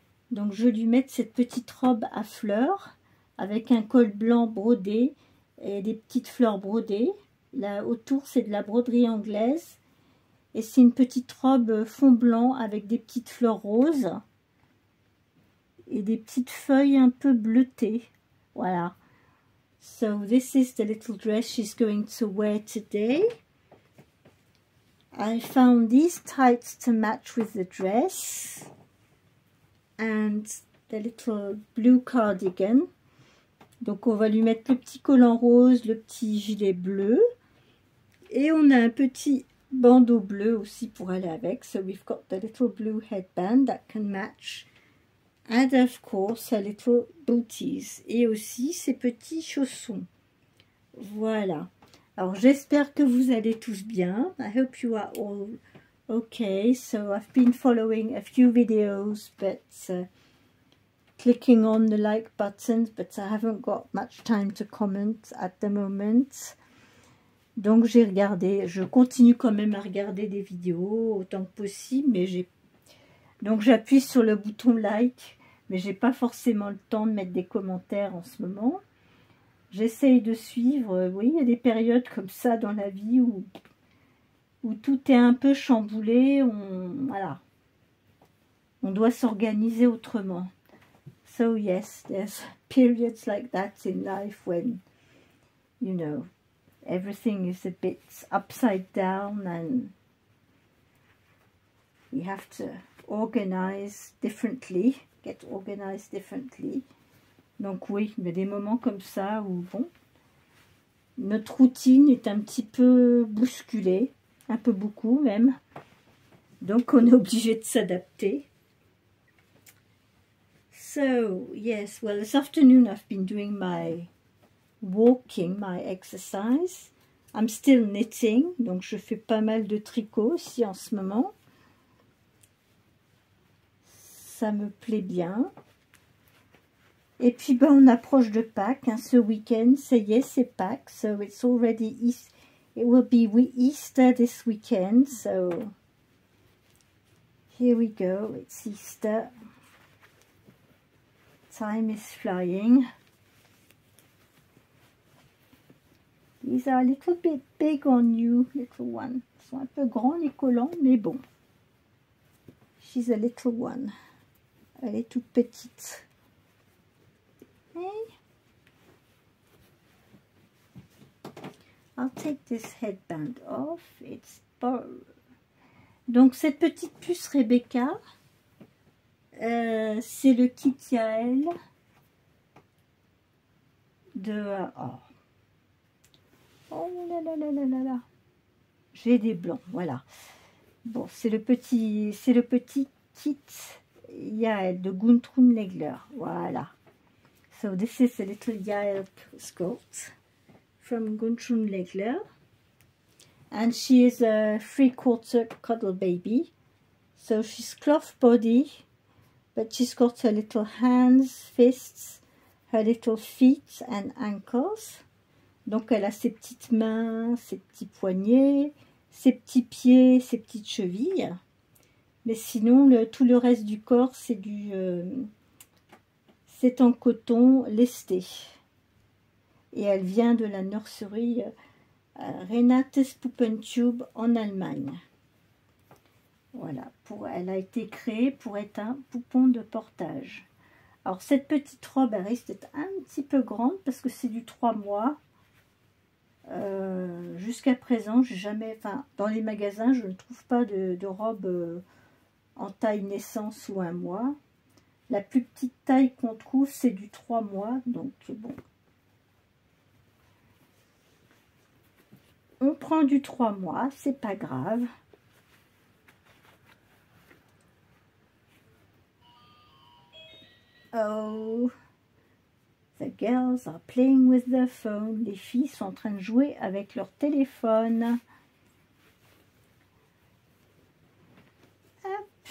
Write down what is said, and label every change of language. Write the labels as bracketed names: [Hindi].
[French] Donc, je vais lui mettre cette petite robe à fleurs, avec un col blanc brodé et des petites fleurs brodées. Là, autour, c'est de la broderie anglaise. Et c'est une petite robe fond blanc avec des petites fleurs roses. Et des petites feuilles un peu bleutées. Voilà. [English] So this is the little dress she's going to wear today. I found these tights to match with the dress and the little blue cardigan. [French] Donc on va lui mettre le petit collant rose, le petit gilet bleu et on a un petit bandeau bleu aussi pour aller avec. [English] So we've got the little blue headband that can match. And of course, her little booties. [French] Et aussi ses petits chaussons. Voilà. Alors, j'espère que vous allez tous bien. [English] I hope you are all okay. So, I've been following a few videos, but clicking on the like button, but I haven't got much time to comment at the moment. [French] Donc, j'ai regardé. Je continue quand même à regarder des vidéos autant que possible, mais donc, j'appuie sur le bouton like. Mais j'ai pas forcément le temps de mettre des commentaires en ce moment. J'essaye de suivre. Oui, il y a des périodes comme ça dans la vie où tout est un peu chamboulé. Voilà. On doit s'organiser autrement. [English] So yes, there's periods like that in life when, you know, everything is a bit upside down and we have to organize differently. Get organized differently. [French] Donc oui, il y a des moments comme ça où, bon, notre routine est un petit peu bousculée, un peu beaucoup même. Donc on est obligé de s'adapter. [English] So, yes, well, this afternoon I've been doing my walking, my exercise. I'm still knitting, [French] donc je fais pas mal de tricot aussi en ce moment. Ça me plaît bien. Et puis ben, on approche de Pâques hein, ce week-end. Ça y est, c'est Pâques. [English] So it's already Easter. It will be Easter this weekend. So here we go. It's Easter. Time is flying. These are a little bit big on you, little one. [French] Ils sont un peu grands les collants, mais bon. [English] She's a little one. [French] Elle est toute petite. [English] Okay. I'll take this headband off. [French] It's donc cette petite puce Rebecca, c'est le kit Yael Oh, oh là là là là là là. J'ai des blancs, voilà. Bon, c'est le petit kit Yael de Guntrun Legler. [English] Voilà. So this is a little Yael skirt from Guntrun Legler. And she is a 3/4 cuddle baby. So she's cloth body, but she's got her little hands, fists, her little feet and ankles. [French] Donc elle a ses petites mains, ses petits poignets, ses petits pieds, ses petites chevilles. Mais sinon, tout le reste du corps, c'est c'est en coton lesté. Et elle vient de la nurserie Renates Puppentube en Allemagne. Voilà, elle a été créée pour être un poupon de portage. Alors cette petite robe, elle risque d'être un petit peu grande parce que c'est du 3 mois. Jusqu'à présent, j'ai jamais, enfin, dans les magasins, je ne trouve pas de robe en taille naissance ou 1 mois. La plus petite taille qu'on trouve, c'est du 3 mois, donc bon. On prend du 3 mois, c'est pas grave. [English] Oh, the girls are playing with their phone. [French] Les filles sont en train de jouer avec leur téléphone. Hop.